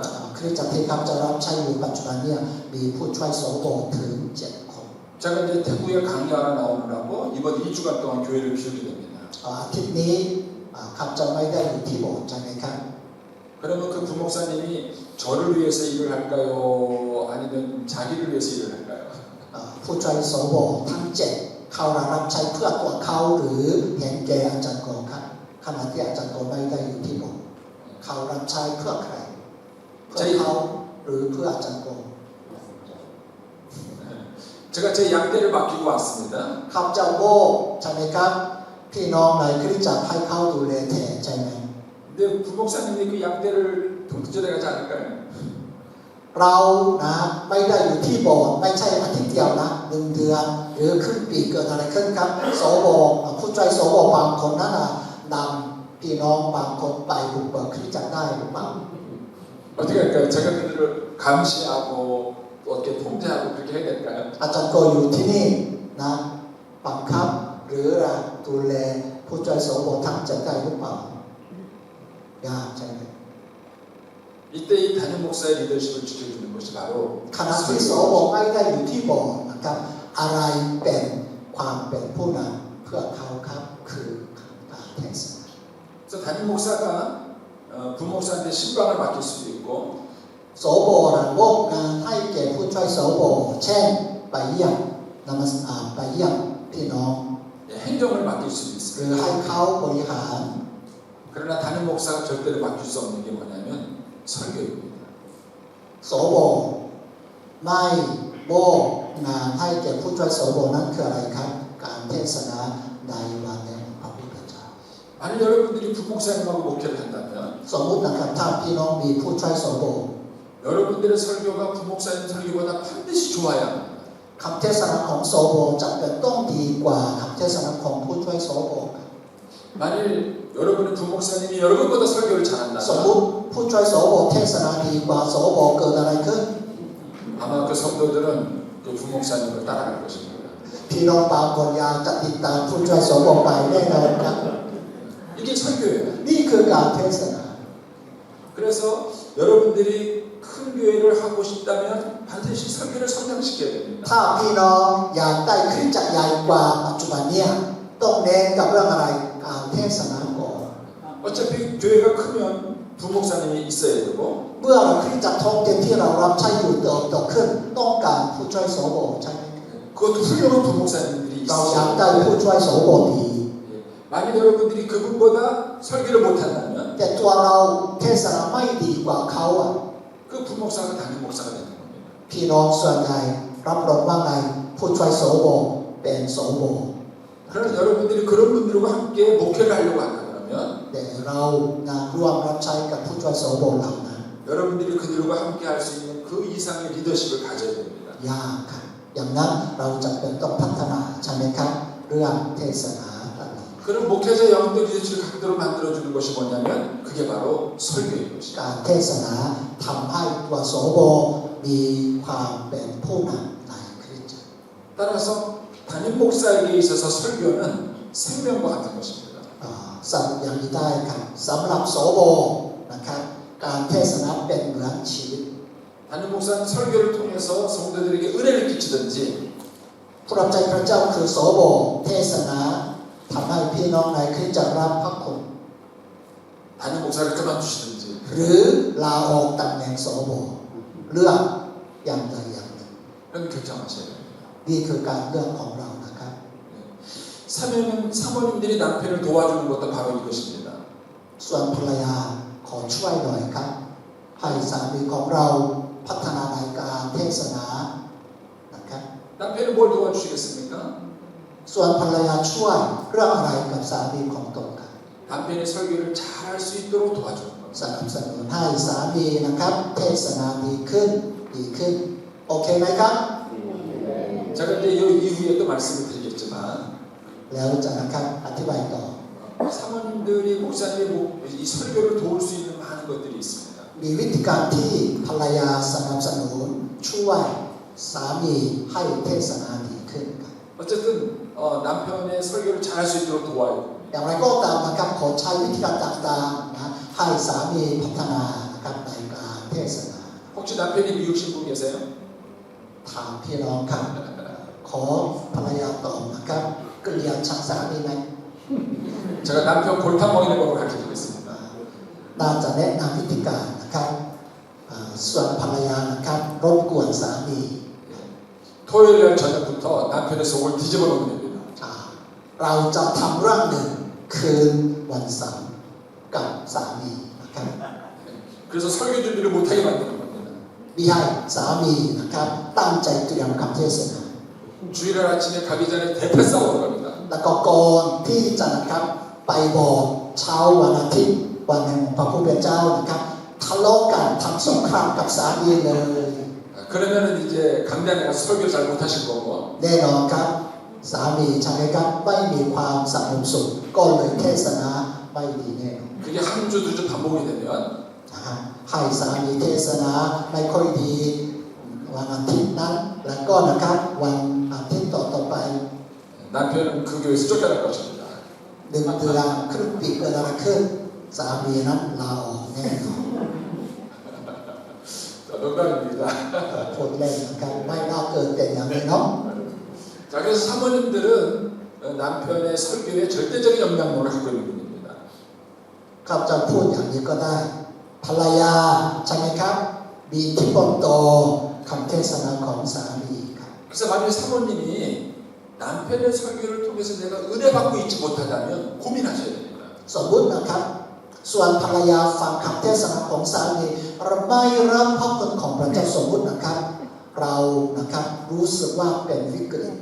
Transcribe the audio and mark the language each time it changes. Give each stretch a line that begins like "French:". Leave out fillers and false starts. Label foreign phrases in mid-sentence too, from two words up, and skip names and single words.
Thai: คริสตจักรที่ครับจะรับใช้อยู่ปัจจุบันเนี่ยมีผู้ช่วยโสโบถึง7 คน
Korean: 제가 이제 태국에 강의 하나 나오느라고 이번 2주간 동안 교회를 비우게 됩니다.
Thai: อาทิตย์นี้ครับจะไม่ได้อยู่ที่โบสถ์ใช่ไหมครับ
Korean: 그러면 그 부목사님이 저를 위해서 일을 할까요? 아니면 자기를 위해서 일을 할까요?
Thai: ผู้ช่วยโสโบทั้ง7เขารับใช้เพื่อตัวเขาหรือเห็นแก่อาจารย์โกครับขณะที่อาจารย์โกไม่ได้อยู่ที่โบสถ์เขารับใช้เพื่อใครเพื่อเขาหรือเพื่ออาจารย์โก
Korean: 제가 제 양떼를 맡기고 왔습니다.
Thai: ข้าพเจ้าโบใช่ไหมครับพี่น้องในคริสตจักรให้เขาดูแลแทนใช่ไหม
Korean: 근데 부목사님이 그 양떼를 동전해 가지 않을까요?
Thai: เราไม่ได้อยู่ที่โบสถ์ไม่ใช่อาทิตย์เดียวนะ1 เดือนหรือครึ่งปีเกิดอะไรขึ้นครับโสโบผู้ช่วยโสโบบางคนนั้นนำพี่น้องบางคนไปบุกเบิกคริสตจักรได้หรือเปล่า
Korean: 어떻게 할까요? 제가 그들을 감시하고 또 어떻게 통제하고 그렇게 해야 될까요?
Thai: อาจารย์โกอยู่ที่นี่นะบังคับหรือดูแลผู้ช่วยโสโบทั้ง7ได้หรือเปล่ายากใช่ไหม
Korean: 이때 이 담임 목사의 리더십을 지켜주는 것이 바로
Thai: ขณะที่โสโบไม่ได้อยู่ที่โบสถ์นะครับอะไรเป็นความเป็นผู้นำเพื่อเขาครับคือการเทศนา
Korean: 그래서 담임 목사가 부목사한테 신방을 맡길 수도 있고
Thai: โสโบมอบงานให้แก่ผู้ช่วยโสโบเช่นไปเยี่ยมไปเยี่ยมพี่น้อง
Korean: 행정을 맡길 수도
Thai: หรือ
Korean: 있습니다.
Thai: ให้เขาบริหาร
Korean: 그러나 담임 목사가 절대로 맡길 수 없는 게 뭐냐면 설교입니다.
Thai: โสโบไม่มอบงานให้แก่ผู้ช่วยโสโบนั้นคืออะไรครับการเทศนาในวันแห่งพระผู้เป็นเจ้า
Korean: 만약 여러분들이 부목사님하고 목회를 한다면
Thai: สมมุตินะครับถ้าพี่น้องมีผู้ช่วยโสโบ
Korean: 여러분들의 설교가 부목사님 설교보다 반드시 좋아야 합니다.
Thai: คำเทศนาของโสโบจะเป็นต้องดีกว่าคำเทศนาของผู้ช่วยโสโบ
Korean: 만일 여러분의 부목사님이 여러분보다 설교를
Thai: สมมุ
Korean: 잘한다면
Thai: ติผู้ช่วยโสโบเทศนาดีกว่าโสโบเกิดอะไรขึ้น
Korean: 아마 그 성도들은 그 부목사님을 따라갈 것입니다.
Thai: พี่น้องบางคนอยากจะติดตามผู้ช่วยโสโบไปแน่นอนครับ
Korean: 이게 설교예요.
Thai: นี่คือการเทศนา
Korean: 그래서 여러분들이 큰 교회를 하고 싶다면 반드시 설교를 성장시켜야 됩니다.
Thai: ถ้าพี่น้องอยากได้คริสตจักรใหญ่กว่าปัจจุบันเนี่ยต้องเน้นกับเรื่องอะไรการเทศนาก่อน
Korean: 어차피 교회가 크면 부목사님이 있어야 되고
Thai: เมื่อเราคริสตจักรท้องถิ่นที่เรารับใช้อยู่เติบโตขึ้นต้องการผู้ช่วยโสโบใช่ไหม
Korean: 그것도 훌륭한 부목사님들이
Thai: เราอยาก
Korean: 있어요.
Thai: ได้ผู้ช่วยโสโบดี
Korean: 만약 여러분들이 그분보다 설교를 못한다면
Thai: แต่ตัวเราเทศนาไม่ดีกว่าเขาอ่ะ
Korean: 그 부목사가 담임 목사가 되는 겁니다.
Thai: พี่น้องส่วนใหญ่รับรองว่าไงผู้ช่วยโสโบเป็นโสโบ
Korean: 그러나 여러분들이 그런 분들과 함께 목회를 하려고 한다 그러면
Thai: แต่เรางานร่วมรับใช้กับผู้ช่วยโสโบเหล่านั้น
Korean: 여러분들이 그들과 함께 할 수 있는 그 이상의 리더십을 가져야 됩니다.
Thai: ยากครับอย่างนั้นเราจะเป็นต้องพัฒนาใช่ไหมครับเรื่องเทศนาเหล่านี้
Korean: 그런 목회자 영도 리더십을 각도로 만들어주는 것이 뭐냐면 그게 바로 설교인 것이죠.
Thai: การเทศนาทำให้ตัวโสโบมีความเป็นผู้นำในคริสตจักร
Korean: 따라서 담임 목사에게 있어서 설교는 생명과 같은 것입니다.
Thai: สั่งอย่างนี้ได้ครับสำหรับโสโบนะครับการเทศนาเป็นเหมือนชีวิต
Korean: 담임 목사는 설교를 통해서 성도들에게 은혜를 끼치든지
Thai: ผู้รับใช้พระเจ้าคือโสโบเทศนาทำให้พี่น้องในคริสตจักรรับพระคุณ
Korean: 담임 목사를 그만두시든지
Thai: หรือลาออกตำแหน่งโสโบเลือกอย่างใดอย่างหนึ่ง
Korean: 그런 결정하셔야 됩니다.
Thai: นี่คือการเลือกของเรานะครับ
Korean: 사모님들이 남편을 도와주는 것도 바로 이것입니다.
Thai: ส่วนภรรยาขอช่วยหน่อยครับให้สามีของเราพัฒนาในการเทศนานะครับ
Korean: 남편이 뭘 도와주시겠습니까?
Thai: ส่วนภรรยาช่วยเรื่องอะไรกับสามีของตนครับ
Korean: 남편의 설교를 잘할 수 있도록 도와주는 겁니다.
Thai: สนับสนุนให้สามีนะครับเทศนาดีขึ้นโอเคไหมครับ
Korean: 제가 이제 이 이후에 또 말씀을 드리겠지만
Thai: แล้วจะนะครับอธิบายต่อ
Korean: 사모님들이 목사님의 이 설교를 도울 수 있는 많은 것들이 있습니다.
Thai: มีวิธีการที่ภรรยาสนับสนุนช่วยสามีให้เทศนาดีขึ้นครับ
Korean: 어쨌든 남편의 설교를 잘할 수 있도록 도와야 됩니다.
Thai: อย่างไรก็ตามนะครับขอใช้วิธีการต่างๆนะให้สามีพัฒนานะครับในการเทศนา
Korean: 혹시 남편이 미국 신분 계세요?
Thai: ถามพี่น้องครับขอภรรยาตอบนะครับเกลียดชังสามีไหม
Korean: 제가 남편 골탕 먹이는 법을 가르쳐드리겠습니다.
Thai: น่าจะแนะนำวิธีการนะครับส่วนภรรยานะครับรบกวนสามี
Korean: 토요일 날 저녁부터 남편의 속을 뒤집어 놓으면 됩니다.
Thai: เราจะทำเรื่องหนึ่งคืนวันเสาร์กับสามีนะครับ
Korean: 그래서 설교 준비를 못하게 만드는 겁니다.
Thai: มิให้สามีนะครับตั้งใจเตรียมคำเทศนา
Korean: 주일날 아침에 가기 전에 대패 싸우는 겁니다.
Thai: แล้วก็ก่อนที่จะนะครับไปบอกเช้าวันอาทิตย์วันแห่งพระผู้เป็นเจ้านะครับทะเลาะกันทำสงครามกับสามีเลย
Korean: 그러면은 이제 강단에 가서 설교 잘 못하실 거고
Thai: แน่นอนครับสามีใช่ไหมครับไม่มีความสงบสุขก็เลยเทศนาไม่ดีแน่นอน
Korean: 그게 한 주 두 주 반복이 되면
Thai: นะฮะให้สามีเทศนาไม่ค่อยดีวันอาทิตย์นั้นแล้วก็นะครับวันอาทิตย์ต่อๆไป
Korean: 남편은 그 교회에서 쫓겨날 것입니다.
Thai: 1 เดือนครึ่งปีเกิดอะไรขึ้นสามีนั้นลาออกแน่นอน
Korean: 농담입니다.
Thai: พูดเล่นนะครับไม่น่าเกิดเป็นอย่างนี้เนาะ
Korean: 자, 그래서 사모님들은 남편의 설교에 절대적인 영향력을 갖고 있는 분입니다.
Thai: ครับจะพูดอย่างนี้ก็ได้ภรรยาใช่ไหมครับมีอิทธิพลต่อคำเทศนาของสามีครับ
Korean: 그래서 만약에 사모님이 남편의 설교를 통해서 내가 은혜 받고 있지 못하다면 고민하셔야 됩니다.
Thai: สมมุตินะครับส่วนภรรยาฟังคำเทศนาของสามีเราไม่รับพระคุณของพระเจ้าสมมุตินะครับเรานะครับรู้สึกว่าเป็นวิกฤต